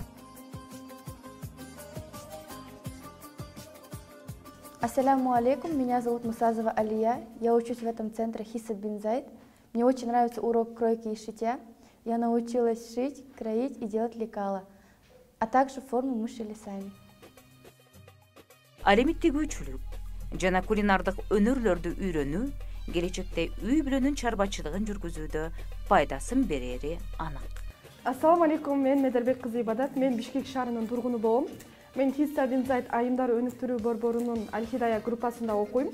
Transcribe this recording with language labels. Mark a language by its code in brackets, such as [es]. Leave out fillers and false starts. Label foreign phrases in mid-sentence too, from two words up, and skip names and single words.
[ar] السلام عليكم, [ru] меня зовут Мусазова Алия. Я учусь в этом центре Хисса бин Зайд. Мне очень нравится урок кройки и шитья. Я научилась шить, кроить и делать лекала, а также форму мы шили сами. [ky] Алемиттегүүчүлүк жана кулинардык өнөрлөрдү үйрөнүү келечекте үй бүлөнүн чарбачылыгын жүргүзүүдө пайдасын берери анык. [ar] السلام عليكم, [ky] мен Медербек кызы Ибадат, мен Бишкек шаарынын тургуну болом. Мен Хисса бин Зайд айымдар өнүктүрүү борборунун Аль-Хидая группасында окуйм.